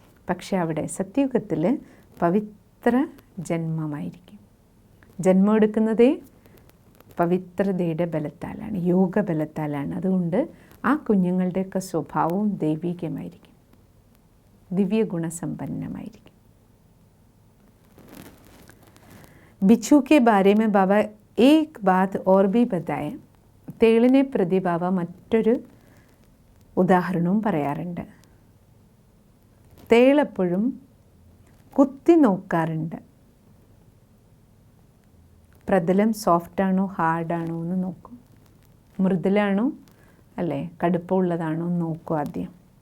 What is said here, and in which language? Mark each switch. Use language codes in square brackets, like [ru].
[ml] പക്ഷെ അവിടെ സത്യുഗത്തിൽ പവിത്ര ജന്മമായിരിക്കും. ജന്മം എടുക്കുന്നതേ പവിത്രതയുടെ ബലത്താലാണ്, യോഗബലത്താലാണ്. അതുകൊണ്ട് ആ കുഞ്ഞുങ്ങളുടെയൊക്കെ സ്വഭാവവും ദൈവികമായിരിക്കും, ദിവ്യ ഗുണസമ്പന്നമായിരിക്കും. [hi] बिच्छू के बारे में बाबा एक बात और भी बताए. [ml] തേളിനെ പ്രതി ബാബ മറ്റൊരു ഉദാഹരണവും പറയാറുണ്ട്. തേളെപ്പോഴും കുത്തി നോക്കാറുണ്ട്. പ്രതലം സോഫ്റ്റാണോ ഹാർഡാണോ എന്ന് നോക്കും. മൃദുലാണോ, അല്ലേ, കടുപ്പമുള്ളതാണോ എന്ന് നോക്കും ആദ്യം.